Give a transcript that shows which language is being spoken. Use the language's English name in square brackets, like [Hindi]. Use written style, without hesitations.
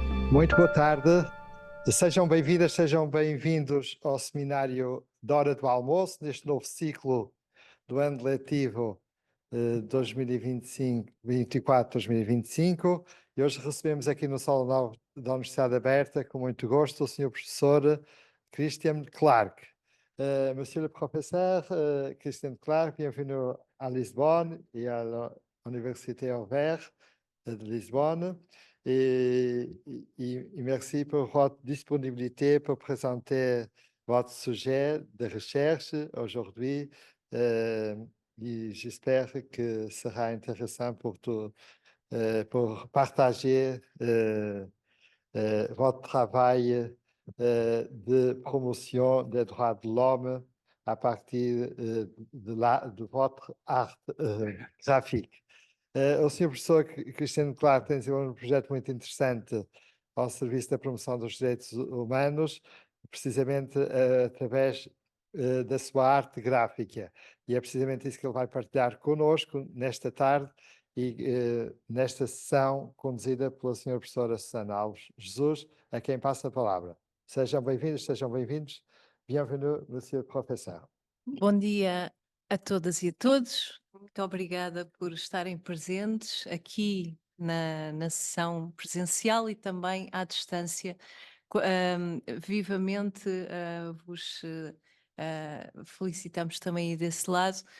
[Portuguese] Muito boa tarde, sejam bem-vindas, sejam bem-vindos ao seminário da Hora do Almoço, neste novo ciclo do ano letivo 2024-2025. E hoje recebemos aqui no Salão da Universidade Aberta, com muito gosto, o Sr. Professor Christian Clark. [French] Monsieur le Professeur Christian Clark, bienvenue à Lisbonne et à l'Université ouverte de Lisbonne. Et merci pour votre disponibilité pour présenter votre sujet de recherche aujourd'hui. Et j'espère que ce sera intéressant pour pour partager votre travail de promotion des droits de l'homme à partir de votre art graphique. [Portuguese] O Sr. Professor Cristiano Clark tem desenvolvido um projeto muito interessante ao serviço da promoção dos direitos humanos, precisamente através da sua arte gráfica. E é precisamente isso que ele vai partilhar connosco nesta tarde e nesta sessão conduzida pela Sra. Professora Susana Alves Jesus, a quem passo a palavra. Sejam bem-vindos, sejam bem-vindos. [French] Bienvenue, Monsieur le Professeur. [Portuguese] Bom dia a todas e a todos. Muito obrigada por estarem presentes aqui na sessão presencial e também à distância. Vivamente vos felicitamos também aí desse lado.